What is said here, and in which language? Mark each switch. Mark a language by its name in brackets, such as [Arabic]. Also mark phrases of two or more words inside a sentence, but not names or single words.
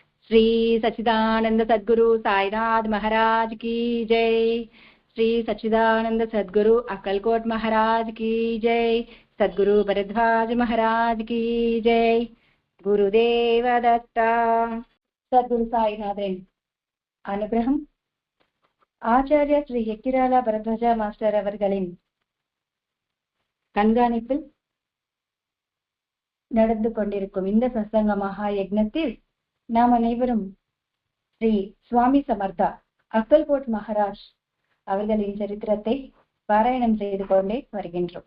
[Hindi] श्री सच्चिदानंद सद्गुरु साईनाथ महाराज की जय। श्री सच्चिदानंद सद्गुरु अक्कलकोट महाराज की जय। सद्गुरु भरद्वाज महाराज की जय। [Tamil] गुरुदेव दत्ता। [Sanskrit] सद्गुरु साईनाथन अनुग्रहम [Tamil] ஆச்சாரிய ஸ்ரீ எக்கிராலா பரத்வாஜ மாஸ்டர் அவர்களின் கண்காணிப்பில் நடந்து கொண்டிருக்கும் இந்த சத்சங்க மகா யக்ஞத்தில் நாம் அனைவரும் ஸ்ரீ சுவாமி சமர்த்தா அக்கல்கோட் மகாராஜ் அவர்களின் சரித்திரத்தை பாராயணம் செய்து கொண்டே வருகின்றோம்.